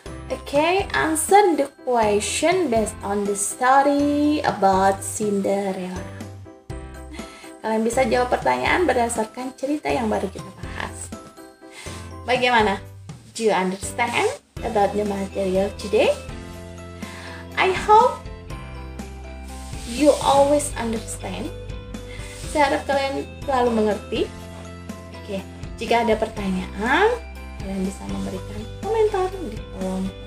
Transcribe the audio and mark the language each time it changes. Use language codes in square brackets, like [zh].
[en] Okay, answer the question based on the story about Cinderella. [id] Kalian bisa jawab pertanyaan berdasarkan cerita yang baru kita bahas. Bagaimana? [en] Do you understand about the material today? I hope you always understand. [id] Saya harap kalian selalu mengerti. Oke, jika ada pertanyaan, kalian bisa memberikan komentar di kolom.